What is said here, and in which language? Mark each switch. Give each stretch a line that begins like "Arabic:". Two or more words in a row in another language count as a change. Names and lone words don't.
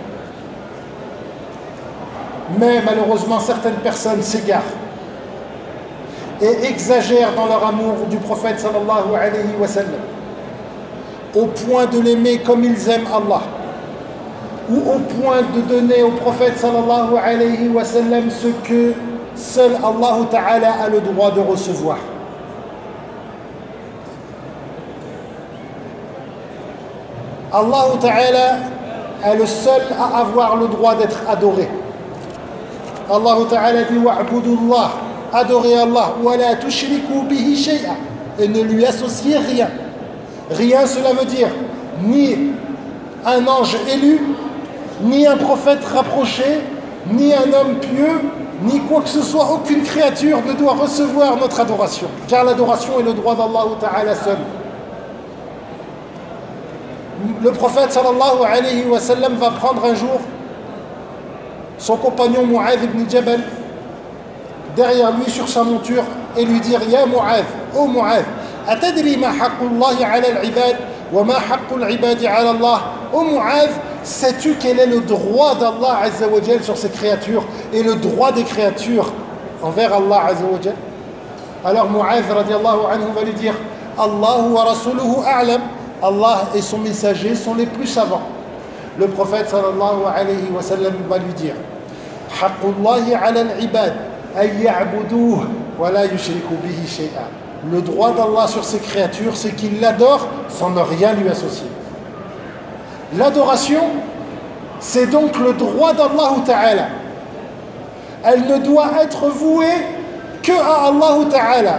French: Mais malheureusement, certaines personnes s'égarent et exagèrent dans leur amour du prophète
Arabic: صلى الله عليه وسلم,
French: au point de l'aimer comme ils aiment Allah, ou au point de donner au prophète
Arabic: صلى الله عليه وسلم
French: ce que seul Allah Ta'ala a le droit de recevoir. Allah Ta'ala est le seul à avoir le droit d'être adoré. Allah Ta'ala dit wa'budullah, adorez Allah,
Arabic: ولا تشركوا به شيئا,
French: et ne lui associez rien. Rien, cela veut dire ni un ange élu, ni un prophète rapproché, ni un homme pieux, ni quoi que ce soit. Aucune créature ne doit recevoir notre adoration, car l'adoration est le droit d'Allah Ta'ala seul. Le prophète
Arabic: صلى الله عليه وسلم
French: va prendre un jour son compagnon Mu'adh ibn Jabal derrière lui sur sa monture et lui dire:
Arabic: يا معاذ ô معاذ أتدري ما حق الله على العباد وما حق العباد على الله.
French: Ô Mu'adh, sais-tu quel est le droit d'Allah
Arabic: عز وجل
French: sur ses créatures et le droit des créatures envers Allah
Arabic: عز وجل?
French: Alors Mu'adh
Arabic: رضي الله عنه
French: va lui dire:
Arabic: الله ورسوله أعلم.
French: Allah et son messager sont les plus savants. Le prophète
Arabic: صلى الله عليه وسلم
French: va lui dire:
Arabic: حق الله على العباد أن يعبدوه ولا يشركوا به شيئا.
French: Le droit d'Allah sur ses créatures, c'est qu'il l'adore sans ne rien lui associer. L'adoration, c'est donc le droit d'Allah Ta'ala. Elle ne doit être vouée que à Allah Ta'ala.